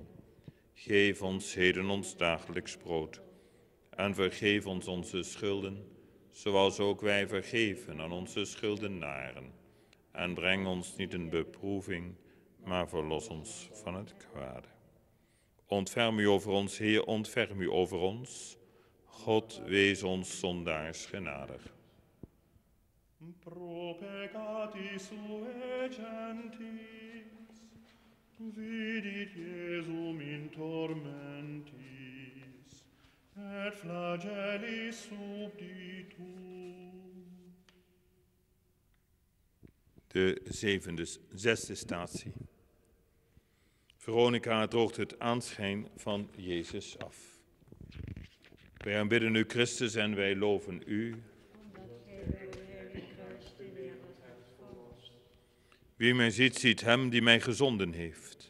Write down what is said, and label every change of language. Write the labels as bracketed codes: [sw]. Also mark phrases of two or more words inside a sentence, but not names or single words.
[nl] Geef ons heden ons dagelijks brood en vergeef ons onze schulden, zoals ook wij vergeven aan onze schuldenaren. En breng ons niet in beproeving, maar verlos ons van het kwade. Ontferm u over ons, Heer, ontferm u over ons. God, wees ons zondaars genadig. [la] Pro peccatis sue gentis, vidit Jesum in tormentis, et flagellis subditum. [nl] De zesde statie. Veronica droogt het aanschijn van Jezus af. Wij aanbidden u, Christus, en wij loven u. Wie mij ziet, ziet hem die mij gezonden heeft.